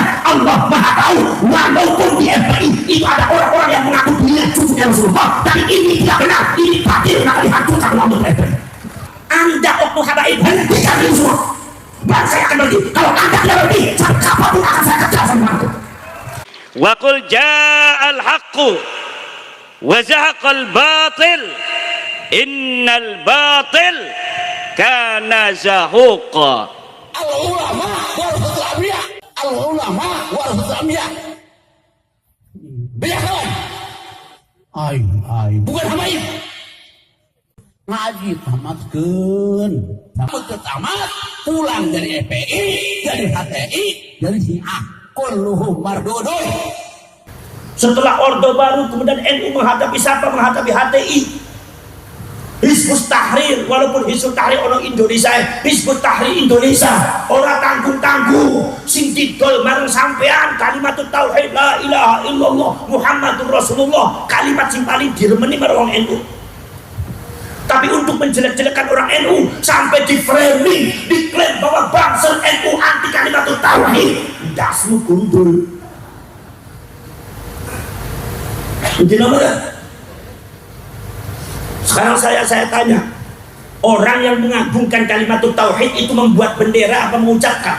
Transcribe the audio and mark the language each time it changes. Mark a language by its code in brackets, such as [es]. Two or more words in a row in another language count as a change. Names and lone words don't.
[id] Allah Maha tahu, walaupun di FPI itu ada orang-orang yang mengaku dirinya cucunya Rasulullah, tapi ini tidak benar, ini batil, maka dihancurkan oleh FPI. Anda oknum habaib, hentikan ini semua. Dan saya akan berhenti. Kalau Anda tidak berhenti, sampai kapanpun akan saya kerja sama Anda. [ar] وقل جاء الحق وزهق الباطل إن الباطل كان زهوقا. العلماء ورثة الأنبياء. العلماء ورثة الأنبياء. [id] Beda kawan. Ay, bukan habaib. [su] Ngaji tamatkeun. [id] Tamat pulang dari FPI, dari HTI, dari Syiah. [ar] كلهم مردود. [id] Setelah Orde Baru kemudian NU menghadapi siapa? Menghadapi HTI, Hizbut Tahrir. Walaupun Hizbut Tahrir orang Indonesia, Hizbut Tahrir Indonesia orang tanggung-tanggung [jv] sing didol marang sampean kalimat tauhid [ar] لا إله إلا الله محمد رسول الله, [jv] kalimat sing paling diremeni marang NU. [id] Tapi untuk menjelek-jelekan orang NU sampai di framing, diklaim bahwa bangsa NU anti kalimat tauhid. [jv] Dasmu gundul. [id] Begini mana? Sekarang saya tanya, orang yang mengagungkan kalimat tauhid itu membuat bendera apa mengucapkan?